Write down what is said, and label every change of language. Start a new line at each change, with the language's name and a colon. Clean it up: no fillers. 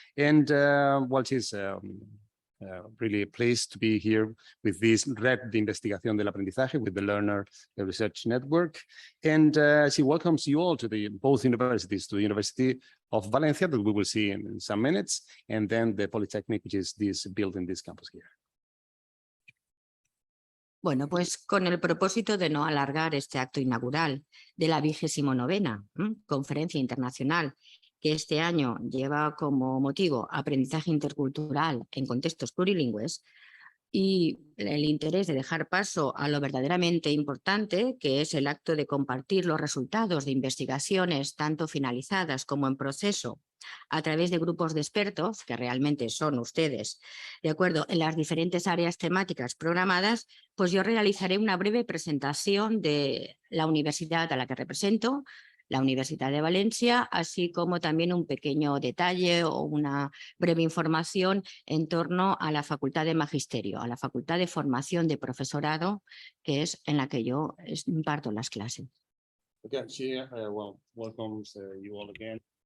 English: And well, she's really pleased to be here with this Red de Investigación del Aprendizaje, with the Learner Research Network. And she welcomes you all to both universities, to the University of Valencia, that we will see in some minutes, and then the Polytechnic, which is this building, this campus here.
Spanish: Bueno, pues con el propósito de no alargar este acto inaugural de la 29ª Conferencia Internacional, que este año lleva como motivo aprendizaje intercultural en contextos plurilingües, y el interés de dejar paso a lo verdaderamente importante, que es el acto de compartir los resultados de investigaciones tanto finalizadas como en proceso a través de grupos de expertos, que realmente son ustedes, de acuerdo, en las diferentes áreas temáticas programadas, pues yo realizaré una breve presentación de la universidad a la que represento, la Universidad de Valencia, así como también un pequeño detalle o una breve información en torno a la Facultad de Magisterio, a la Facultad de Formación de Profesorado, que es en la que yo imparto las clases.
English: Again, she welcomes you all again.